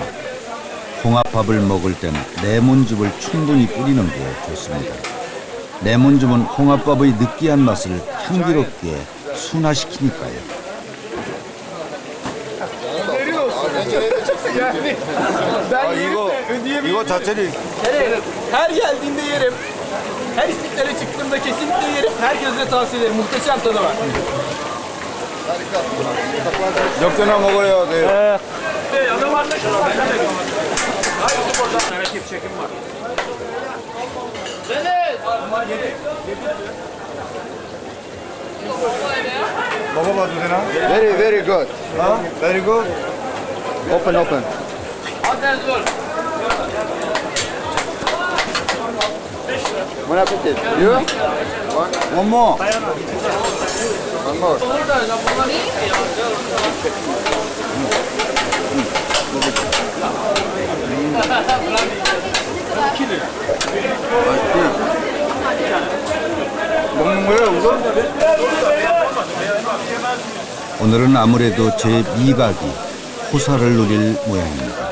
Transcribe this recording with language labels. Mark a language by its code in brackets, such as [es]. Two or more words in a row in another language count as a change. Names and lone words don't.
[ko] 홍합밥을 먹을 때는 레몬즙을 충분히 뿌리는 게 좋습니다. 레몬즙은 홍합밥의 느끼한 맛을 향기롭게 순화시키니까요. 이거 자체를 [tr] Her geldiğimde yerim. Her istiklale çıktığımda kesinlikle yerim. Herkese tavsiye ederim. Muhteşem tadı var. [ko] 몇 개나 먹어야 돼요? 먹어봐도 되나? [en] Very very good. 어? Very good. Open open. [fr] Bon appetit. [en] You? One more. One more. [ko] 먹는 거예요, 우선? 오늘은 아무래도 제 미각이 호사를 누릴 모양입니다.